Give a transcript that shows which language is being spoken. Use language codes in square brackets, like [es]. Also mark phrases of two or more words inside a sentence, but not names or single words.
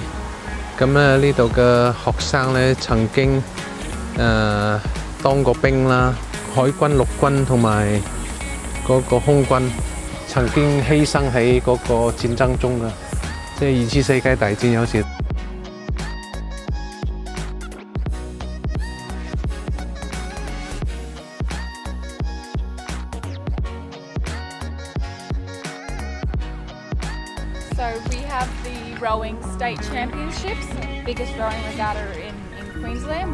[yue] 咁咧呢度嘅學生咧曾經當過兵啦。海軍、陸軍同埋嗰個空軍曾經犧牲喺嗰個戰爭中嘅，即係2次世界大戰有時。 [en] So we have the rowing state championships, biggest rowing regatta in Queensland.